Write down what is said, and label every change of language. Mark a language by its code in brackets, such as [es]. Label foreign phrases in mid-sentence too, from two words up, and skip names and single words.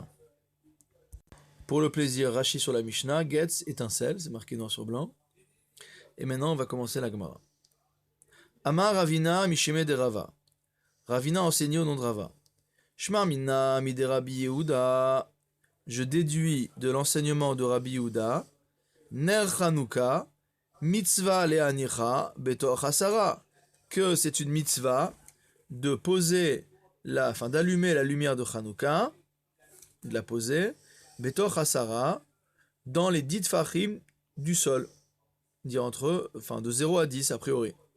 [fr] Pour le plaisir, Rashi sur la Mishnah, Getz, étincelle, c'est marqué noir sur blanc. Et maintenant, on va commencer la Gemara. [arc] אמר רבינא משמיה דרבא. [fr] Ravina enseigné au nom de Rava. [arc] שמע מינה מד רבי יהודה. [fr] Je déduis de l'enseignement de Rabbi Yehuda. [he] נר חנוכה מצוה להניחה בתוך עשרה. [fr] Que c'est une mitzvah de poser d'allumer la lumière de Chanukah, de la poser, [he] בתוך עשרה, [fr] dans les 10 tfachim du sol. Dire entre de 0 à 10 a priori.